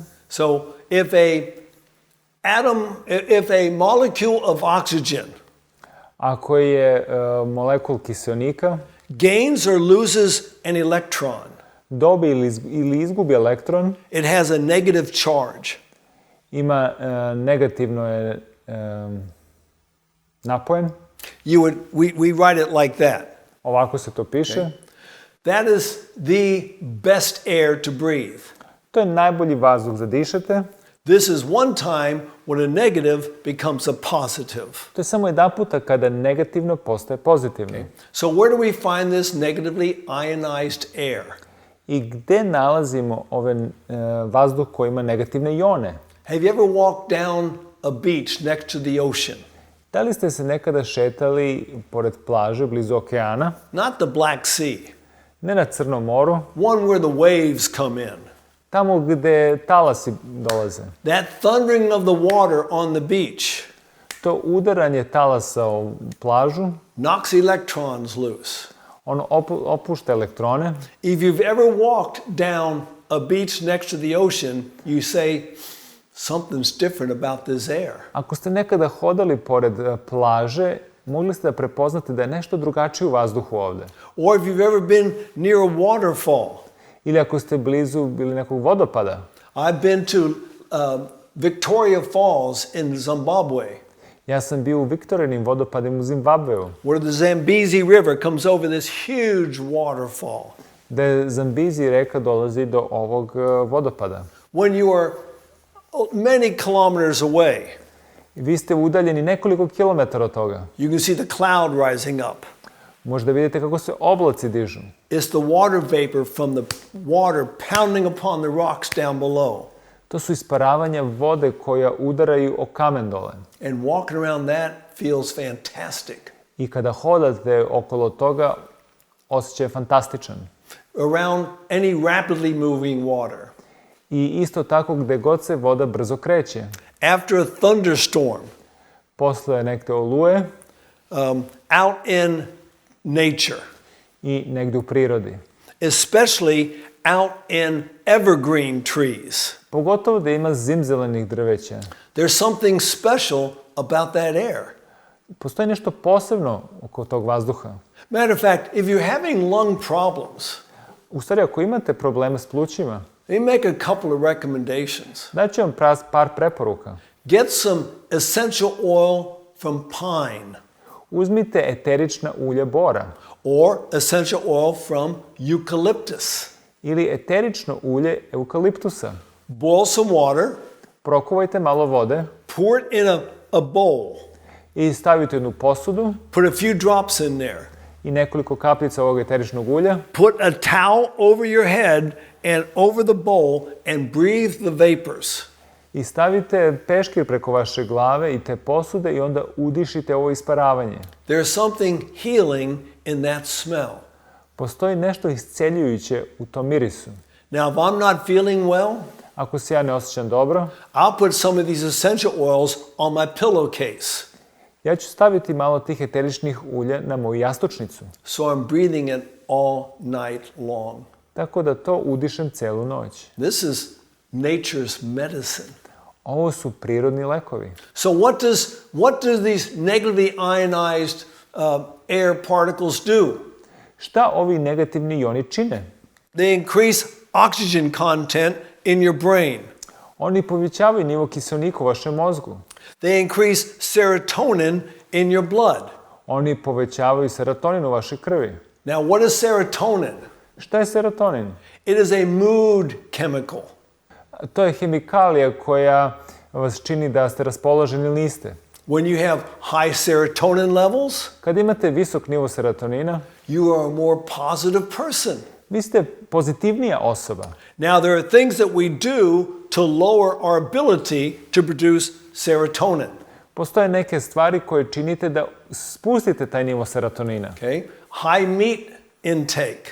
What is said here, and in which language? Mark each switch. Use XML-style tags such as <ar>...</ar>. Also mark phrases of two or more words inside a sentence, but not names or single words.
<en>So if a molecule of oxygen</en> <sr>Ako je molekul kiseonika,</sr> <en>gains or loses an electron,</en> <sr>dobi ili izgubi elektron,</sr> <en>it has a negative charge.</en> <sr>ima negativno je napojen.</sr> <en>We write it like that.</en> <sr>Ovako se to piše.</sr> <en>Okay. That is the best air to breathe.</en> <sr>To je najbolji vazduh za dišete.</sr> <en>This is one time when a negative becomes a positive.</en> <sr>To je samo jedan puta kada negativno postaje pozitivno.</sr> <en>So where do we find this negatively ionized air?</en> <sr>I gde nalazimo vazduh koji ima negativne ione?</sr> <en>Have you ever walked down a beach next to the ocean?</en> <sr>Da li ste se nekada šetali pored plaže blizu okeana?</sr> <en>Not the Black Sea.</en> <sr>Ne na Crnom moru.</sr> <en>One where the waves come in.</en> <sr>Tamo gde talasi dolaze.</sr> <en>That thundering of the water on the beach</en> <sr>To udaranje talasa o plažu</sr> <en>knocks electrons loose.</en> <sr>ono opušta elektrone.</sr> <en>If you've ever walked down a beach next to the ocean, you say, something's different about this air.</en> <sr>Ako ste nekada hodali pored plaže, mogli ste da prepoznate da je nešto drugačije u vazduhu ovde.</sr> <en>Or if you've ever been near a waterfall.</en> <sr>Ili ako ste blizu bili nekog vodopada.</sr> <en>I've been to Victoria Falls in Zimbabwe.</en> <sr>Ja sam bio u Viktorijinim vodopadima u Zimbabveu.</sr> <en>Where the Zambezi River comes over this huge waterfall.</en> <sr>Da Zambizi reka dolazi do ovog vodopada.</sr> <en>When you are many kilometers away,</en> <sr>Vi ste udaljeni nekoliko kilometara od toga.</sr> <en>you can see the cloud rising up.</en> <sr>Možda vidite kako se oblaci dižu.</sr> <en>It's the water vapor from the water pounding upon the rocks down below.</en> <sr>To su isparavanja vode koja udaraju o kamen dole.</sr> <en>And walking around that feels fantastic.</en> <sr>I kada hodate okolo toga, osjećaj je fantastičan.</sr> <en>Around any rapidly moving water.</en> <sr>I isto tako gde god se voda brzo kreće.</sr> <en>After a thunderstorm,</en> <sr>Posle neke oluje</sr> <en>out in nature,</en> <sr>i negde u prirodi.</sr> <en>especially out in evergreen trees,</en> <sr>Pogotovo da ima zimzelenih drveća.</sr> <en>there's something special about that air.</en> <sr>Postoji nešto posebno oko tog vazduha.</sr> <en>Matter of fact, if you're having lung problems,</en> <sr>U stvari, ako imate probleme s plućima,</sr> <en>they make a couple of recommendations.</en> <sr>daću vam par preporuka.</sr> <en>Get some essential oil from pine</en> <sr>Uzmite eterična ulja bora</sr> <en>or essential oil from eucalyptus.</en> <sr>ili eterično ulje eukaliptusa.</sr> <en>Boil some water,</en> <sr>Prokuvajte malo vode</sr> <en>pour it in a bowl,</en> <sr>i stavite jednu posudu</sr> <en>put a few drops in there.</en> <sr>i nekoliko kapljica ovog eteričnog ulja.</sr> <en>Put a towel over your head and over the bowl and breathe the vapors.</en> <sr>I stavite peškir preko vaše glave i te posude i onda udišite ovo isparavanje.</sr> <en>There's something healing in that smell.</en> <sr>Postoji nešto isceljujuće u tom mirisu.</sr> <en>Now, if I'm not feeling well,</en> <sr>Ako se ja ne osjećam dobro,</sr> <en>I'll put some of these essential oils on my pillowcase.</en> <sr>ja ću staviti malo tih eteričnih ulja na moju jastučnicu.</sr> <en>So I'm breathing it all night long.</en> <sr>Tako da to udišem celu noć.</sr> <en>This is nature's medicine.</en> <sr>Ovo su prirodni lekovi.</sr> <en>So what do these negatively ionized air particles do?</en> <sr>Šta ovi negativni ioni čine?</sr> <en>They increase oxygen content in your brain.</en> <sr>Oni povećavaju nivo kiseonika u vašem mozgu.</sr> <en>They increase serotonin in your blood.</en> <sr>Oni povećavaju serotonin u vašoj krvi.</sr> <en>Now, what is serotonin?</en> <sr>Šta je serotonin?</sr> <en>It is a mood chemical.</en> <sr>To je hemikalija koja vas čini da ste raspoloženi ili niste.</sr> <en>When you have high serotonin levels,</en> <sr>Kad imate visok nivo serotonina,</sr> <en>you are a more positive person.</en> <sr>vi ste pozitivnija osoba.</sr> <en>Now, there are things that we do to lower our ability to produce serotonin.</en> <sr>Postoje neke stvari koje činite da spustite taj nivo serotonina.</sr> <en>Okay? High meat intake</en>